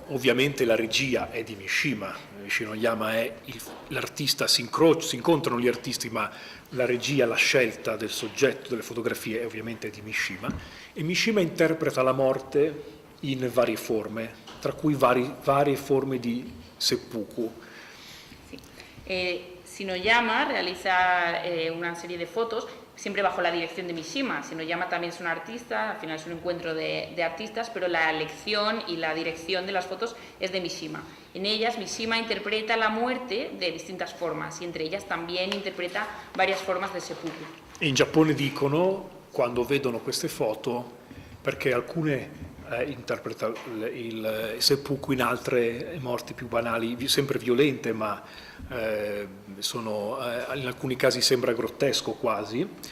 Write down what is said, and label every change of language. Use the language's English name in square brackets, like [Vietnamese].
[Italian] Ovviamente la regia è di Mishima, Shinoyama è l'artista, si incontrano gli artisti, ma la regia, la scelta del soggetto delle fotografie è ovviamente di Mishima, e Mishima interpreta la morte in varie forme, tra cui varie forme di seppuku. [Spanish] Shinoyama realiza una serie de fotos siempre bajo la dirección de Mishima. Shinoyama también es un artista, al final es un encuentro de artistas, pero la elección y la dirección de las fotos es de Mishima. En ellas Mishima interpreta la muerte de distintas formas y entre ellas también interpreta varias formas de seppuku. [Italian] In Giappone dicono, quando vedono queste foto, perché alcune interpreta il seppuku, in altre morti più banali, sempre violente, ma in alcuni casi sembra grottesco quasi.